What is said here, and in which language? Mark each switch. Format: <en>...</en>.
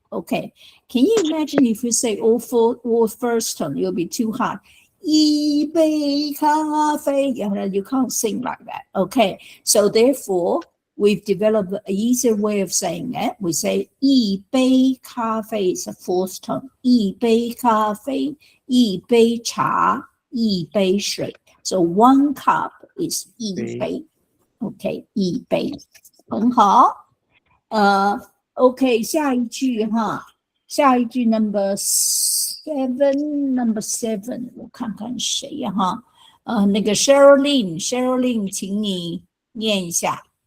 <en>Okay, can you imagine if you say all first tone, you'll be too hard.</en> <zh>一杯咖啡,</zh> <en>you can't sing like that. Okay, so therefore, we've developed an easier way of saying it. We say</en> <zh>一杯咖啡</zh> <en>is a fourth tone.</en> <zh>一杯咖啡, 一杯茶, 一杯水.</zh> <en>So one cup is 一杯. Okay,</en> <zh>一杯.很好。 OK, 下一句哈，下一句</zh> <en>number 7，</en> <zh>我看看谁呀哈，那个 Sherilyn， 请你念一下。</zh>